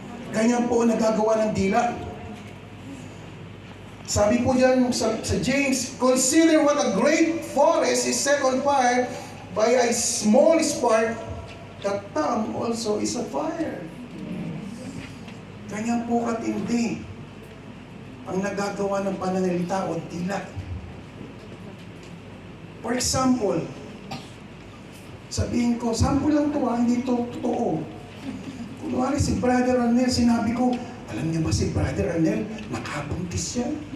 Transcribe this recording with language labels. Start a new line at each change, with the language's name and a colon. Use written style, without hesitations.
Filipino: Ganyan po ang nagagawa ng dila. Sabi po yan sa
English: James, consider what a great forest is set on fire by a small spark. The tongue also is a fire.
Filipino: Ganyan po katindi ang nagagawa ng pananalita o dila.
English: For example,
Filipino: sabihin ko, sample lang to hindi to totoo. Kunwari si Brother Arnel, sinabi ko, alam niyo ba si Brother Arnel, nakabuntis yan.